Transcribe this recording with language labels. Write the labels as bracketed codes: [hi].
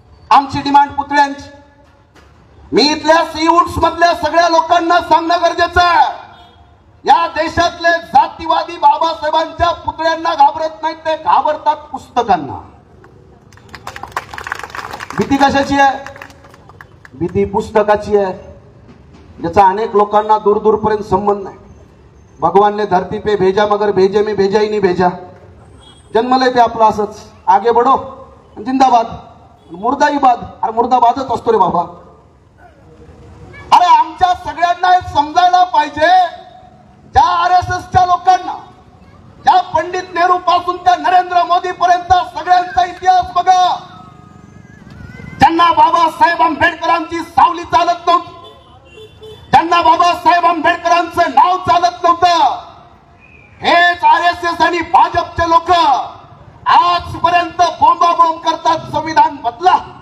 [mr] आमची डिमांड पुतळ्यांची. मी इथल्या सीवूड्स मधल्या सगळ्या लोकांना सांगणं गरजेचं आहे, या देशातले जातीवादी बाबासाहेबांच्या पुतळ्यांना घाबरत नाहीत, ते घाबरतात पुस्तकांना. भीती कशाची आहे? भीती पुस्तकाची आहे, ज्याचा अनेक लोकांना दूर दूरपर्यंत संबंध नाही. [hi] भगवान ने धरती पे भेजा मगर भेजे में भेजा ही नहीं भेजा. [mr] जन्मले ते आपलं असंच, [hi] आगे बढो [mr] जिंदाबाद, मुर्दाबाद. अरे मुर्दाबादच असतो रे बाबा. अरे आमच्या सगळ्यांना हे समजायला पाहिजे, ज्या RSSच्या लोकांना, ज्या पंडित नेहरू पासून त्या नरेंद्र मोदी पर्यंत सगळ्यांचा इतिहास बघा, ज्यांना बाबासाहेब आंबेडकरांची सावली चालत नव्हती, ज्यांना बाबासाहेब आंबेडकरांचं नाव चालत नव्हतं, हेच RSS आणि भाजपचे लोक आजपर्यंत बोंबाबोंब करतात, संविधान बदला.